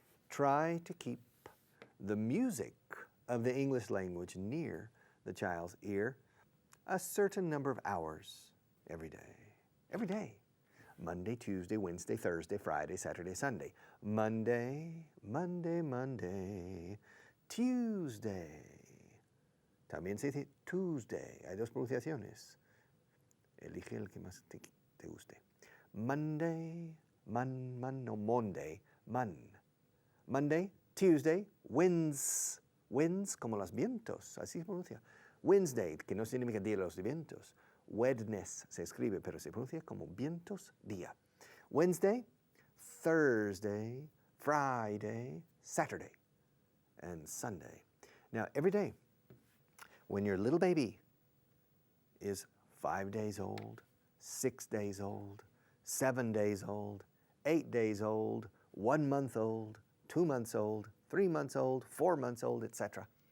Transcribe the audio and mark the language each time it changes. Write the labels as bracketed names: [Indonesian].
[English] Try to keep the music of the English language near the child's ear a certain number of hours every day. Every day. Monday, Tuesday, Wednesday, Thursday, Friday, Saturday, Sunday. Monday, Monday, Monday, Tuesday. [Spanish] También se dice Tuesday. Hay dos pronunciaciones. Elige el que más te guste. Monday, no Monday, [English] Monday, Tuesday, winds [Spanish] como los vientos, así se pronuncia. Wednesday, que no significa día de los vientos. Wednes se escribe, pero se pronuncia como vientos día. [English] Wednesday, Thursday, Friday, Saturday, and Sunday. Now, every day, when your little baby is 5 days old, 6 days old, 7 days old, 8 days old, 1 month old, 2 months old, 3 months old, 4 months old, etc.